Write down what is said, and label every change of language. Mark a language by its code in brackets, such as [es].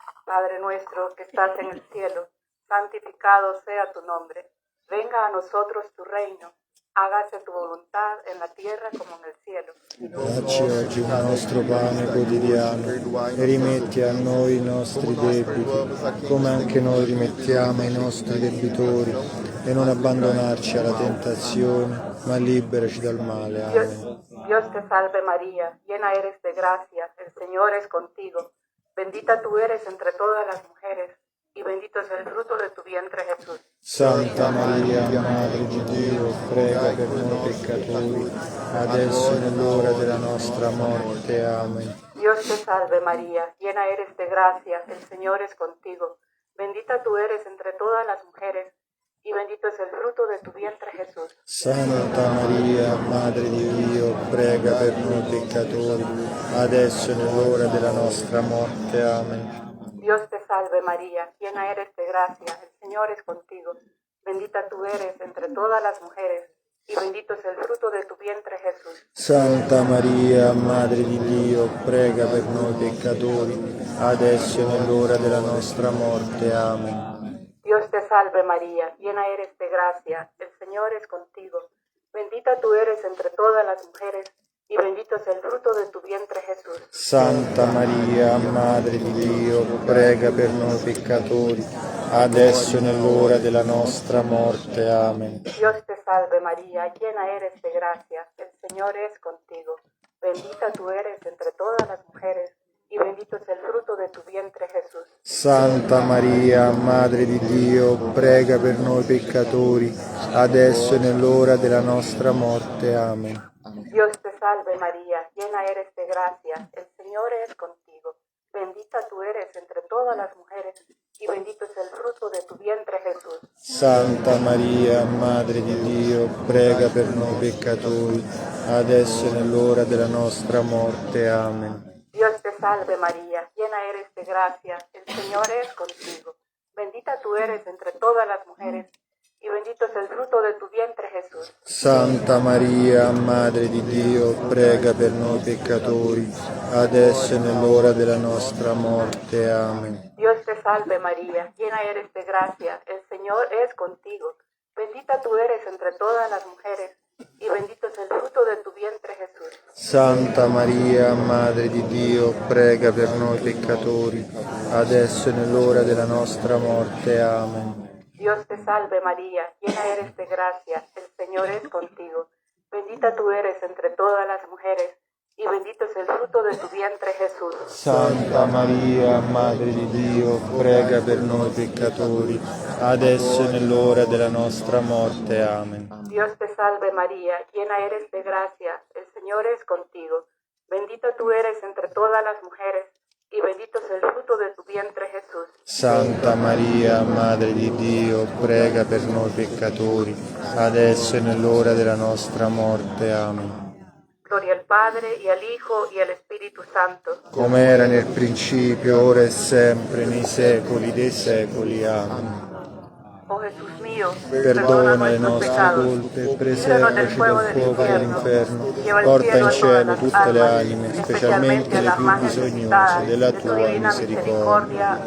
[es] Padre nuestro que estás en el cielo, santificado sea tu nombre. Venga a nosotros tu reino. Hágase tu voluntad en la tierra como en el cielo. [it] Dacci oggi il nostro pane quotidiano e rimetti a noi i nostri debiti, come anche noi rimettiamo ai nostri debitori, e non abbandonarci alla tentazione, ma liberaci dal male. Amen. [es] Dios te salve María, llena eres de gracia, el Señor es contigo. Bendita tú eres entre todas las mujeres, y bendito es el fruto de tu vientre Jesús. [it] Santa Maria, Madre di Dio, prega per noi peccatori, adesso e nell'ora della nostra morte. Amen. [es] Dios te salve María, llena eres de gracia, el Señor es contigo. Bendita tú eres entre todas las mujeres, y bendito es el fruto de tu vientre Jesús. [it] Santa Maria, Madre di Dio, prega per noi peccatori, adesso e nell'ora della nostra morte. Amen. [es] Dios te salve María, llena eres de gracia, el Señor es contigo. Bendita tú eres entre todas las mujeres, y bendito es el fruto de tu vientre Jesús. [it] Santa Maria, Madre di Dio, prega per noi peccatori, adesso e nell'ora della nostra morte. Amen. [es] Dios te salve María, llena eres de gracia, el Señor es contigo. Bendita tú eres entre todas las mujeres, y bendito es el fruto de tu vientre Jesús. [it] Santa Maria, Madre di Dio, prega per noi peccatori, adesso e nell'ora della nostra morte. Amen. [es] Dios te salve María, llena eres de gracia, el Señor es contigo. Bendita tú eres entre todas las mujeres, y bendito es el fruto de tu vientre Jesús. [it] Santa Maria, Madre di Dio, prega per noi peccatori, adesso e nell'ora della nostra morte. Amen. [es] Dios te salve María, llena eres de gracia, el Señor es contigo. Bendita tú eres entre todas las mujeres, y bendito es el fruto de tu vientre Jesús. [it] Santa Maria, Madre di Dio, prega per noi peccatori, adesso e nell'ora della nostra morte. Amen. [es] Dios te salve María, llena eres de gracia, el Señor es contigo. Bendita tú eres entre todas las mujeres, y bendito es el fruto de tu vientre Jesús. [it] Santa Maria, Madre di Dio, prega per noi peccatori, adesso e nell'ora della nostra morte. Amen. [es] Dios te salve María, llena eres de gracia, el Señor es contigo. Bendita tú eres entre todas las mujeres, y bendito es el fruto de tu vientre Jesús. [it] Santa Maria, Madre di Dio, prega per noi peccatori, adesso e nell'ora della nostra morte. Amen. [es] Dios te salve María, llena eres de gracia, el Señor es contigo. Bendita tú eres entre todas las mujeres, y bendito es el fruto de tu vientre Jesús. [it] Santa Maria, Madre di Dio, prega per noi peccatori, adesso e nell'ora della nostra morte. Amen. [es] Dios te salve María, llena eres de gracia, el Señor es contigo. Bendita tú eres entre todas las mujeres, y bendito es el fruto de tu vientre Jesús. [it] Santa Maria, Madre di Dio, prega per noi peccatori, adesso e nell'ora della nostra morte. Amen. [es] Gloria al Padre, y al Hijo, y al Espíritu Santo. [it] Come era nel principio, ora e sempre, nei secoli dei secoli. Amen. [es] Oh Jesús mío, [it] Perdona le nostre colpe, preservaci dal fuoco dell'inferno, porta in cielo tutte le anime, specialmente le più bisognose della tua misericordia.